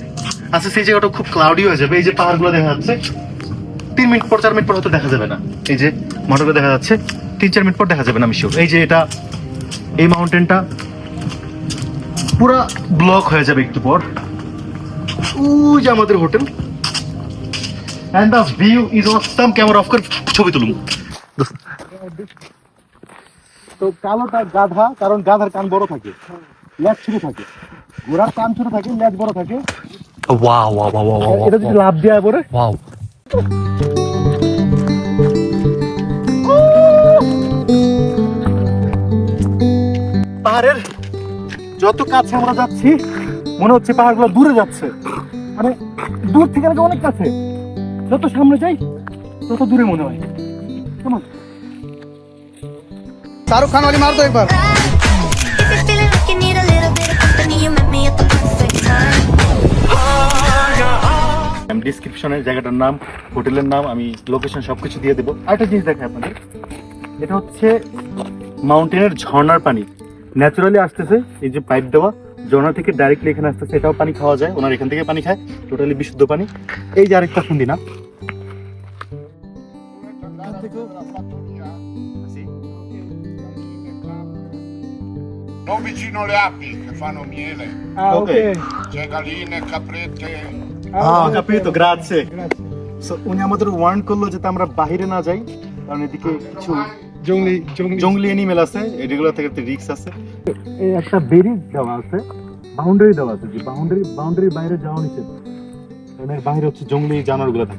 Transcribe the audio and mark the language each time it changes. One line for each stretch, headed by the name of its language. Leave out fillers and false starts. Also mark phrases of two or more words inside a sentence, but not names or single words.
Bangla: আচ্ছা, সেই জায়গাটা খুব ক্লাউডি হয়ে যাবে। এই যে পাহাড়গুলো দেখা যাচ্ছে, 3 মিনিট পর 4 মিনিট পর হয়তো দেখা যাবে না। এই যে মাউন্টেনটা দেখা যাচ্ছে 3-4 মিনিট পর দেখা যাবে না, আমি শিওর। এই যে এটা, এই মাউন্টেনটা পুরা ব্লক হয়ে যাবে একটু পর। ওই যে আমাদের হোটেল, and the view is awesome. ক্যামেরা অফ করে ছবি তুলুন। তো কালোটা গাধা, কারণ গাধার কান বড় থাকে, লেজ ছোট থাকে। ঘোড়ার কান ছোট থাকে, লেজ বড় থাকে। ওয়াও ওয়াও ওয়াও ওয়াও, এটা যদি লাভ দেওয়া পরে ওয়াও। পাহাড়ের যত কাছে আমরা যাচ্ছি মনে হচ্ছে পাহাড়গুলো দূরে যাচ্ছে, মানে দূর থেকে নাকি অনেক কাছে। যত সামনে যাই তত দূরে মনে হয়। কেমন শাহরুখ খান
Hindi: वाली मार दो
Bangla: একবার। If you're feeling like you need a little bit of company, you met me at the perfect time. ডিসক্রিপশনে জায়গাটার নাম, হোটেলের নাম, আমি লোকেশন সবকিছু দিয়ে দেবো। আরেকটা জিনিস দেখেন আপনাদের, এটা হচ্ছে মাউন্টেনের ঝর্ণার পানি, ন্যাচারালি আসতেছে। এই যে পাইপ দেওয়া ঝর্ণা থেকে ডাইরেক্টলি এখানে আসতেছে, এটাও পানি খাওয়া যায়, ওনার এখান থেকে পানি খায়, টোটালি বিশুদ্ধ পানি। এই যে আরেকটা শুনদি না,
Italian: Non vicino alle api che fanno miele, ওকে c'è galline, caprette. capito, grazie.
Bangla: So, উনি আমাদের ওয়ার্ন করলো যাতে আমরা বাইরে না যাই, কারণ এদিকে কিছু জঙ্গলি এনিমেল আছে, এগুলো থেকে রিস্ক আছে। এই একটা বেরিজ দেওয়া আছে, বাউন্ডারি দেওয়া আছে, যে বাউন্ডারির বাইরে যাওয়া নিষেধ, কারণ এর বাইরে হচ্ছে জঙ্গলি জানোয়ারগুলো থাকে।